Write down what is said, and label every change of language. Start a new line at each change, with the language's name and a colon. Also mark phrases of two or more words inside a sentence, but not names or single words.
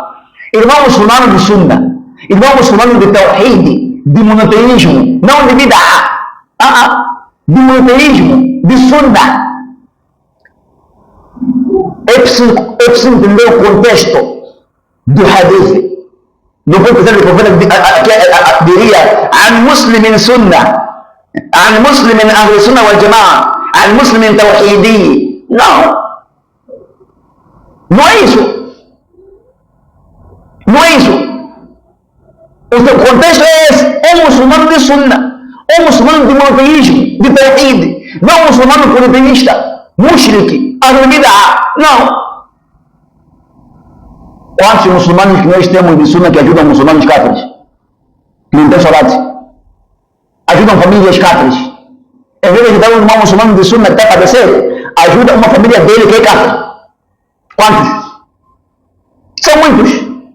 Portuguese: Irmão muçulmano de sunna. Irmão muçulmano de tawhid, de monoteísmo, não de bid'ah. De monoteísmo, de sunna. É preciso entender o contexto do hadith. Não pode dizer que o profeta diria
Arabic: عن مسلمين سنة, عن مسلمين أهل السنة والجماعة, عن مسلمين توحيدي.
Portuguese: Não é isso. Não é isso. O contexto é esse. Um muçulmano de sunna, um muçulmano de monoteísmo, de tawhid, não um muçulmano politeísta,
Arabic: مشرك، أهل بدعة.
Portuguese: Não. Quantos muçulmanos que nós temos de sunna que ajudam muçulmanos cáfires? Que não tem salat? Ajudam famílias cáfires. Em vez de ajudar um irmão muçulmano de sunna que está a padecer, ajuda uma família dele que é cáfir. Quantos? São muitos.